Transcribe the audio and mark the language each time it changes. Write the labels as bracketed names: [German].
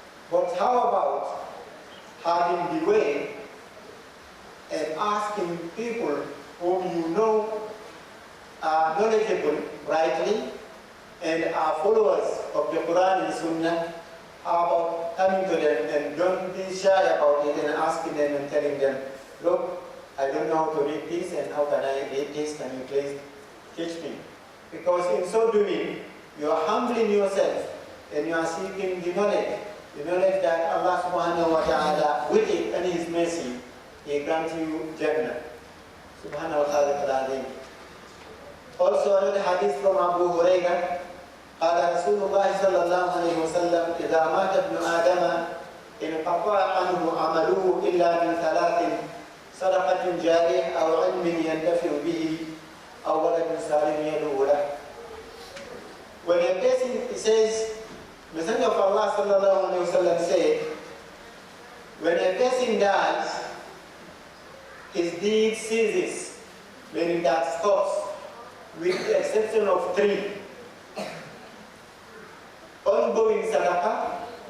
[English] But how about having the way and asking people whom you know are knowledgeable rightly and are followers of the Quran and Sunnah, about coming to them and don't be shy about it and asking them and telling them, look, I don't know how to read this, and how can I read this, can you please teach me? Because in so doing, you are humbling yourself and you are seeking the knowledge that Allah subhanahu wa ta'ala, with it and His mercy, He grants you Jannah. Subhanahu wa ta'ala. Also another hadith from Abu Hurairah, [Arabic] قال رسول الله صلى الله عليه وسلم: إذا مات ابن آدم انقطع عنه عمله إلا من ثلاث: صدقة جارية أو علم ينتفع به أو ولد صالح يدعو له. [English] When a person says, Messenger of Allah صلى الله عليه وسلم said, when a person dies, his deed ceases, meaning that stops, with the exception of three: ongoing sadaqah.